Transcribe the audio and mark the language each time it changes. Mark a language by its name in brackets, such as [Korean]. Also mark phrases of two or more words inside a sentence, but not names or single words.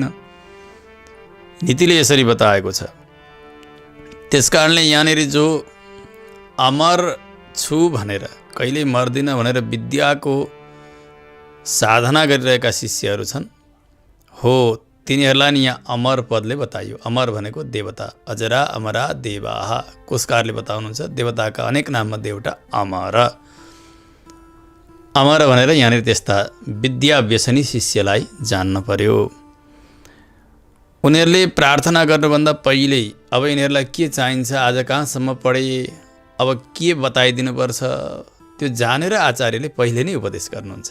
[Nepali] नीतिले यसरी बताएको छ। त्यसकारणले यहाँनिर जो अमर छु भनेर, कहिल्यै मर्दिन भनेर विद्याको साधना गरिरहेका शिष्यहरू छन्, हो तिनीहरूलाई नि यहाँ अमर पदले बताइयो। अमर भनेको देवता, [Sanskrit] अजरा अमरा देवाः, [Nepali] कोशकारले बताउनुहुन्छ देवताका अनेक नाममध्ये एउटा अमर। अमर भनेर यहाँनिर त्यस्ता विद्या व्यसनी शिष्यलाई जान्न पर्यो। उनीहरूले प्रार्थना गर्नुभन्दा पहिल्यै अब यिनीहरूलाई के चाहिन्छ, आज कहाँसम्म पढे, अब के बताइदिनुपर्छ, त्यो जानेर आचार्यले पहिले नै उपदेश गर्नुहुन्छ।